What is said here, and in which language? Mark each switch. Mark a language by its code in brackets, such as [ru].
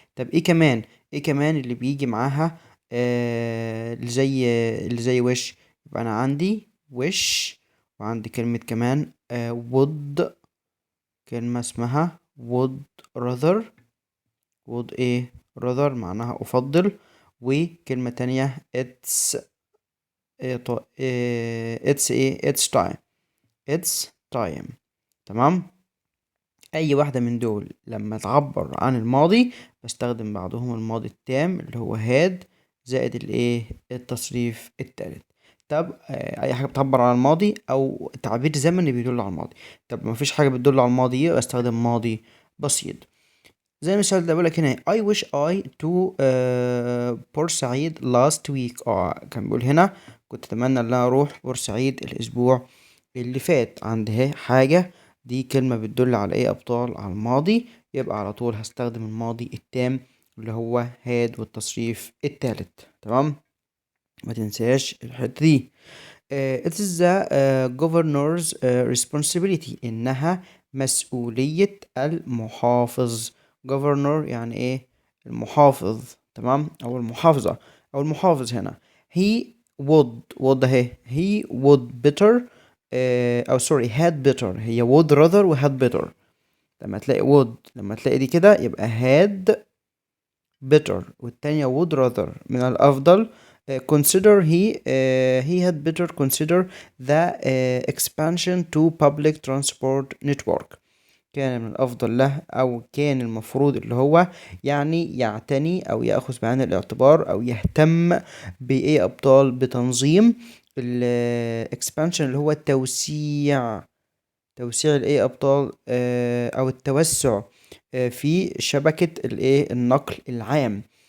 [ar] طب ايه كمان؟ ايه كمان اللي بيجي معاها اللي زي وش؟ يبقى انا عندي وش، وعندي كلمه كمان would، كلمة اسمها [en] would rather. [ar] would ايه؟ rather معناها أفضل. وكلمة تانية [en] it's it's ايه؟ it's time. it's time. تمام. [ar] أي واحدة من دول لما تعبر عن الماضي بستخدم بعضهم الماضي التام اللي هو had زائد الايه؟ التصريف التالت. طب أي حاجة بتعبر عن الماضي أو تعبير زمني بيدل على الماضي. طب مفيش حاجة بتدل على الماضي يبقى استخدم ماضي بسيط. زي المثال ده بيقولك هنا [en] I wish I to بورسعيد last week. [ar] كان بيقول هنا كنت أتمنى إن أنا أروح بورسعيد الأسبوع اللي فات. عندها حاجة، دي كلمة بتدل على إيه يا أبطال؟ على الماضي. يبقى على طول هستخدم الماضي التام اللي هو had والتصريف التالت. تمام. ما تنساش الحتة دي. [en] it is the governor's responsibility، [ar] إنها مسؤولية المحافظ. governor يعني إيه؟ المحافظ. تمام. أو المحافظة أو المحافظ هنا. [en] he would أهي he would better أو sorry had better. هي would rather و had better. [ar] لما تلاقي would، لما تلاقي دي كده يبقى had better، والتانية would rather. من الأفضل [en] consider he had better consider the expansion to public transport network. [ar] كان من الأفضل له أو كان المفروض اللي هو يعني يعتني أو يأخذ بعين الاعتبار أو يهتم بإيه أبطال؟ بتنظيم ال expansion اللي هو التوسيع. توسيع الايه ابطال او التوسع في شبكة الايه؟ النقل العام.